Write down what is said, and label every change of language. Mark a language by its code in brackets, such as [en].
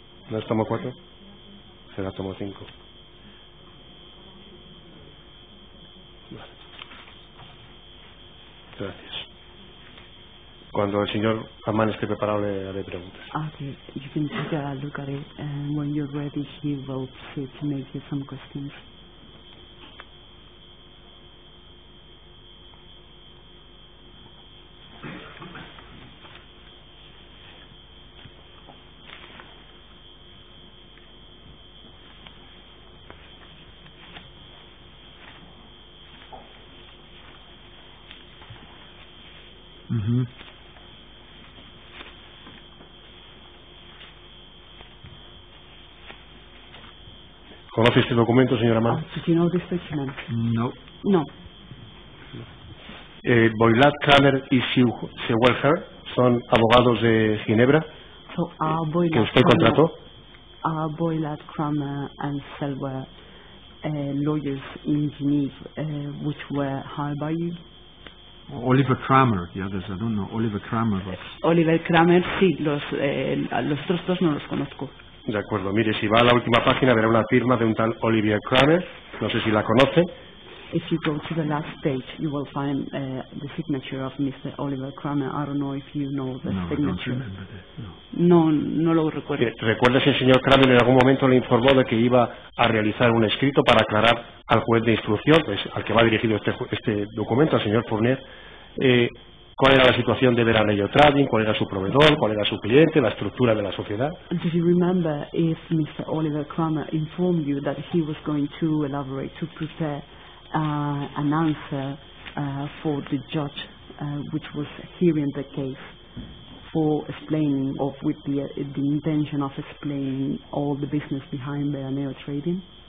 [es] ¿No es tomo 4? Será tomo 5. Vale. Gracias. Cuando el señor Amán esté preparado le haré preguntas. [en] Okay, you can take a look at it, and when you're ready, he will proceed to make you some questions. [es] ¿Conoce este documento, señora Amán? [en] Did you know this document? No. [es] No. Boylat, Kramer y Sewelher son abogados de Ginebra [en] So [es] que usted contrató. [en] Boylat, Kramer and Selwer, lawyers in Geneva, which were hired by you? Oliver Kramer, the others I don't know. Oliver Kramer was... [es] Oliver Kramer, sí, los otros dos no los conozco. De acuerdo, mire, si va a la última página verá una firma de un tal Olivier Kramer, no sé si la conoce. [en] If you go to the last page, you will find the signature of Mr. Oliver Kramer. I don't know if you know the signature. [es] No lo recuerdo. ¿Recuerda si el señor Kramer en algún momento le informó de que iba a realizar un escrito para aclarar al juez de instrucción, pues, al que va dirigido este documento, al señor Fournier, cuál era la situación de Veranello Trading, cuál era su proveedor, cuál era su cliente, la estructura de la sociedad? [en] Do you remember if Mr. Oliver Kramer informed you that he was going to elaborate, to prepare an answer for the judge which was hearing the case, for explaining, or with the intention of explaining all the business behind Veranello Trading?